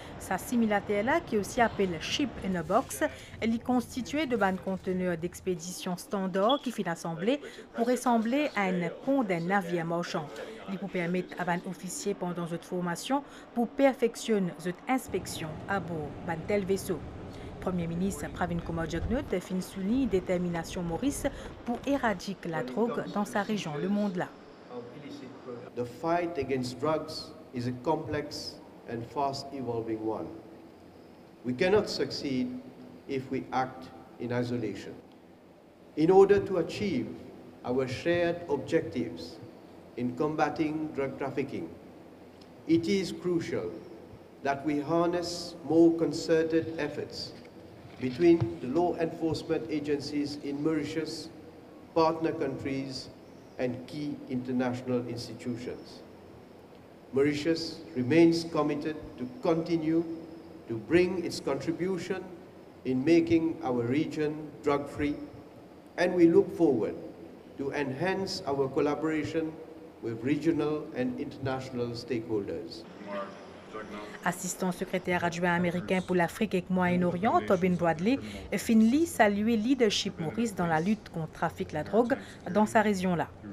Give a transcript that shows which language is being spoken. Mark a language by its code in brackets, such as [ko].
[mfe] Sa simulateur-là, qui aussi appelle Ship in a Box, elle est constituée de ban conteneurs d'expédition standard qui finit assemblé pour ressembler à un pont d'un navire marchand. Il peut permettre à ban officier pendant cette formation pour perfectionner cette inspection à bord d'un tel vaisseau. Premier ministre Pravin Kumar Jugnauth fin souligne détermination Maurice pour éradiquer la drogue dans sa région, le monde-là. [en] The fight against drugs is a complex and fast evolving one. We cannot succeed if we act in isolation. In order to achieve our shared objectives in combating drug trafficking, it is crucial that we harness more concerted efforts between the law enforcement agencies in Mauritius, partner countries, and key international institutions. Mauritius remains committed to continue to bring its contribution in making our region drug-free, and we look forward to enhance our collaboration with regional and international stakeholders. [mfe] Assistant secrétaire adjoint américain pour l'Afrique et le Moyen-Orient, Tobin Bradley, finit saluer leadership Maurice dans la lutte contre le trafic de la drogue dans sa région-là.